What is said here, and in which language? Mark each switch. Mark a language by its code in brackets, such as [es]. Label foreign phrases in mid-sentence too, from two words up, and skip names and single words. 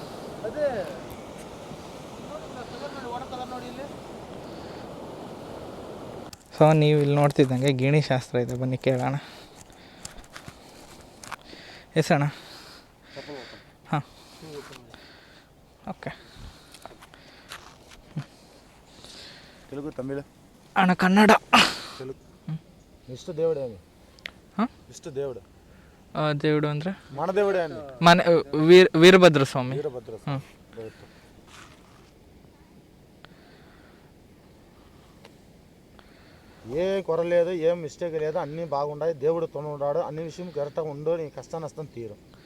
[kn] ಸೊ ನೀವು ಇಲ್ಲಿ ನೋಡ್ತಿದ್ದಂಗೆ ಗಿಣಿ ಶಾಸ್ತ್ರ ಇದೆ, ಬನ್ನಿ ಕೇಳೋಣ. ಎಸೋಣ. ಹಾಂ ಓಕೆ. [te] తెలుగు తమిళ [kn] ಅಣ್ಣ ಕನ್ನಡ. [te] తెలుగు ಇಷ್ಟ దేవుడే అని. [kn] ಹಾಂ, [te] ಇಷ್ಟ దేవుడు. దేవుడు ಅಂದರೆ మన దేవుడే అని. ಮನೆ వీరభద్ర స్వామి. వీరభద్ర స్వామి. ఏ కొర లేదు, ఏం మిస్టేక్ లేదు, అన్నీ బాగుండాయి. దేవుడు తోడున్నాడు, అన్ని విషయం కరెక్ట్గా ఉండు, నీ కష్ట నష్టం తీరు.